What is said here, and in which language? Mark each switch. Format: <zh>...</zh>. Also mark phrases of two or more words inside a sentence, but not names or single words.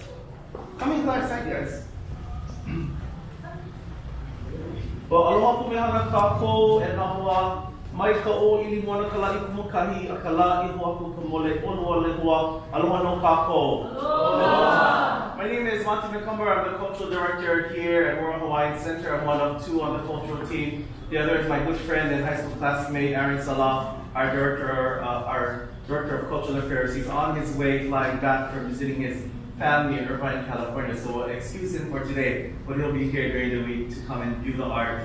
<en>Come in, class, guys. Well,</en> <haw>aloha kumehana kako e nahua mai ka o ili moana ka lai kumukahi a ka la i hoa ku ka mole onua lehua. Aloha no kako. Aloha.</haw> <en>My name is Monty McCumber. I'm the cultural director here at Royal Hawaiian Center. I'm one of two on the cultural team. The other is my good friend and high school classmate, Aaron Salah, our director of cultural affairs. He's on his way flying back from visiting his family in Irvine, California, so we'll excuse him for today, but he'll be here during the week to come and view the art.</en>